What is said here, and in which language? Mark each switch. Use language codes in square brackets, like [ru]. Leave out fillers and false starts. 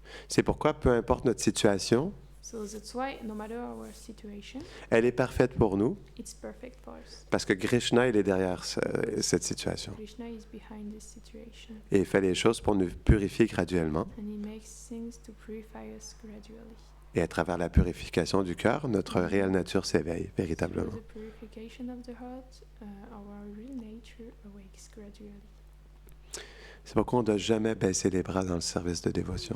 [fr] C'est pourquoi, peu importe notre situation, [en] So that's why, no matter our situation, [fr] elle est parfaite pour nous [en] it's perfect for us. [fr] parce que Krishna il est derrière cette situation. [en] Krishna is behind this situation, [fr] Et il fait les choses pour nous purifier graduellement. [en] and he makes things to purify us gradually. [fr] Et à travers la purification du cœur, notre réelle nature s'éveille véritablement. [en] Through the purification of the heart, our real nature awakes gradually. [fr] C'est pourquoi on ne doit jamais baisser les bras dans le service de dévotion.